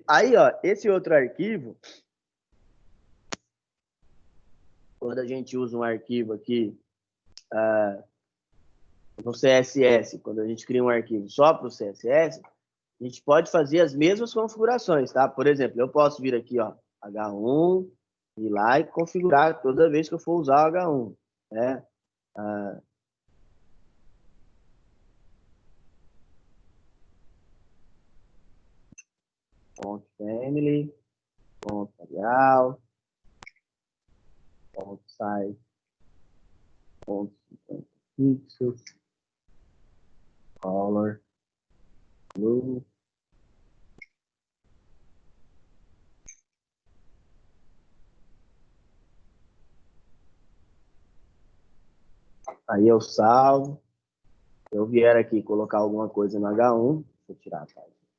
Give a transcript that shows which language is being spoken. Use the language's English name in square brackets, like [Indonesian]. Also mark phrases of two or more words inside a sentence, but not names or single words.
[Portuguese] Aí, ó, esse outro arquivo, quando a gente usa um arquivo aqui no CSS, quando a gente cria um arquivo só para o CSS, a gente pode fazer as mesmas configurações, tá? Por exemplo, eu posso vir aqui, ó, H1, ir lá e configurar toda vez que eu for usar o H1, né? [English] Font family, font Arial, font size, font 50 pixels, color, blue. [Portuguese] Aí eu salvo. Se eu vier aqui colocar alguma coisa no H1, vou tirar a página.